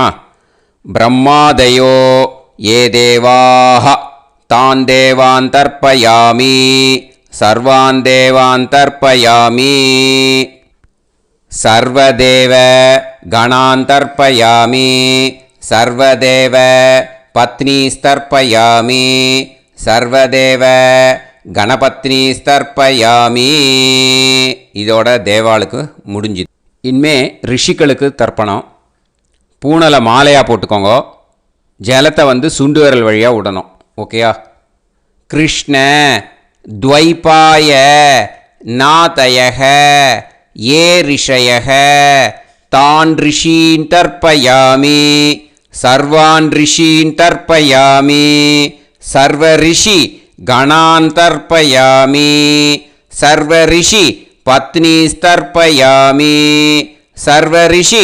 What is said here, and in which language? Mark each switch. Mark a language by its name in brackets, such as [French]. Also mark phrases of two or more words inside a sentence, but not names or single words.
[Sanskrit] ब्रह्मादयो ये देवाः तान् देवान् तर्पयामि सर्वान् देवान् तर्पयामि सर्वदेव गणान् तर्पयामि सर्वदेव पत्नीस्तर्पयामि सर्वदेव गणपत्नी स्तर्पयामि. [Tamil] இதோட தேவாளுக்கு முடிஞ்சுது. இனிமே ரிஷிகளுக்கு தர்ப்பணம். பூனலை மாலையாக போட்டுக்கோங்க. ஜலத்தை சுண்டு விரல் வழியாக விடணும். ஓகேயா? [Sanskrit] கிருஷ்ண द्वैपाय नातयः ये ऋषयः तान् ऋषीन् तर्पयामि सर्वान् ऋषीन् तर्पयामि सर्वऋषि गणान् तर्पयामि सर्वऋषि पत्नीस्तर्पयामि सर्वऋषि